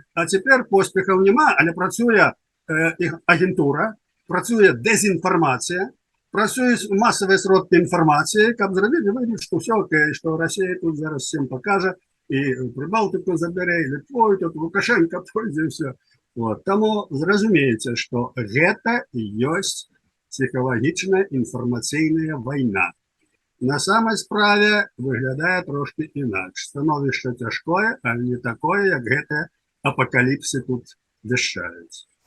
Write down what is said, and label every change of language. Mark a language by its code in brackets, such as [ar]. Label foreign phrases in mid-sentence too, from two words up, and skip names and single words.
[uk] А тепер поспіхів нема, але працює агентура, працює дезінформація, працюють масові сродки інформації, каб зробити вигляд, що все окей, що Росія тут зараз всім покаже, і Прибалтику забере, і Литвою, тут Лукашенко пойде, і все. [ru] Вот. [be] Таму зразумееце, што гэта і ёсць псіхалагічная інфармацыйная вайна. На самай справе выглядае трошки інакш. Становішча цяжкое, але не такое, як гэтыя апакаліпсы тут вяшчаюць.